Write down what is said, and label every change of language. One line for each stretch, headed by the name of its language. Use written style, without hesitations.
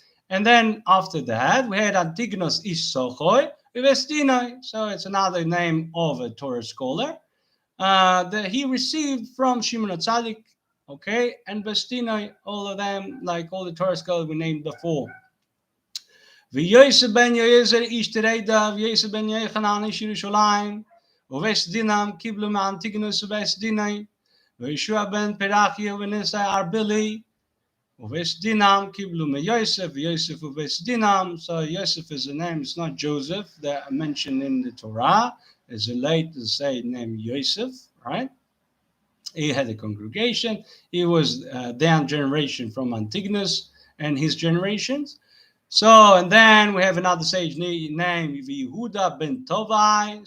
English: And then after that, we had Antigonus Ish Sochoi Uvestinoi. So it's another name of a Torah scholar that he received from Shimon HaTzadik. Okay, and Vestinoi, all of them, like all the Torah scholars we named before.
Hebrew: ויוסף בן יועזר איש תרדה ויוסף בן יוחנן איש ירושלים ובית דינם קיבלו מאנטיגנוס ובית דינם וישוע בן פרחיה וניסי ארבלי ובית דינם קיבלו מיוסף ויוסף ובית דינם.
English: So Yosef is a name, it's not Joseph that I mentioned in the Torah. It's a late to say name Yosef, right? He had a congregation. He was down generation from Antigonus and his generations. So, and then we have another sage named Yehuda ben Tovai.